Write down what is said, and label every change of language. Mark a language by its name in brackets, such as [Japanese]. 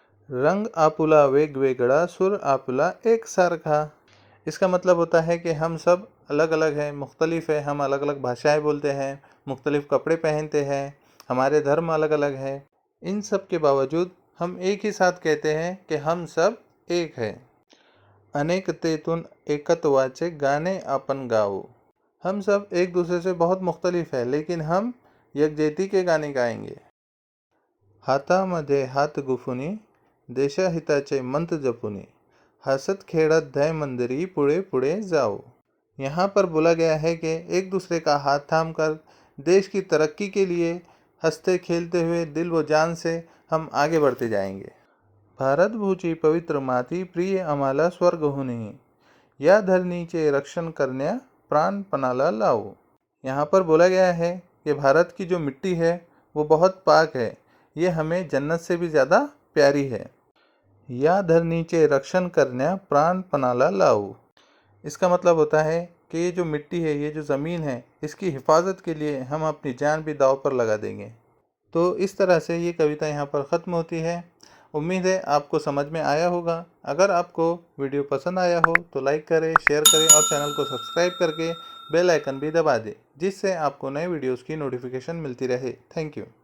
[Marathi] रंग आपुला वेगवेगळा, सूर आपुला एकसारखा। [Hindi] इसका मतलब होता है कि हम सब अलग अलग हैं, मुख्तलिफ है, हम अलग अलग भाषाएं बोलते हैं, मुख्तलिफ कपड़े पहनते हैं, हमारे धर्म अलग अलग हैं। इन सब के बावजूद हम एक ही साथ कहते हैं कि हम सब एक हैं। [Marathi] अनेकतेतून एकत्वाचे गाणे आपण गाऊ। [Hindi] हम सब एक दूसरे से बहुत मुख्तलिफ है, लेकिन हम यकजहती के गाने गाएंगे। [Marathi] हातामध्ये हात गुफुनी देशहिताचे मंत्र जपुनी, हसत खेळत ध्येय मंदिरी पुढे पुढे जाओ। [Hindi] यहाँ पर बोला गया है कि एक दूसरे का हाथ थामकर देश की तरक्की के लिए हंसते खेलते हुए दिल व जान से हम आगे बढ़ते जाएंगे। [Marathi] भारतभूची पवित्र माती प्रिय आम्हाला स्वर्गहुनी, या धरणीचे रक्षण करण्या प्राणपणाला लावू। [Hindi] यहाँ पर बोला गया है कि भारत की जो मिट्टी है वो बहुत पाक है, ये हमें जन्नत से भी ज़्यादा प्यारी है। [Marathi] या धरणीचे रक्षण करण्या प्राणपणाला लावू। [Hindi] इसका मतलब होता है कि ये जो मिट्टी है, ये जो ज़मीन है, इसकी हिफाजत के लिए हम अपनी जान भी दांव पर लगा देंगे। तो इस तरह से ये कविता यहाँ पर ख़त्म होती है। उम्मीद है आपको समझ में आया होगा। अगर आपको वीडियो पसंद आया हो तो लाइक करें, शेयर करें और चैनल को सब्सक्राइब करके बेल आइकन भी दबा दें, जिससे आपको नए वीडियोज़ की नोटिफिकेशन मिलती रहे। Thank you.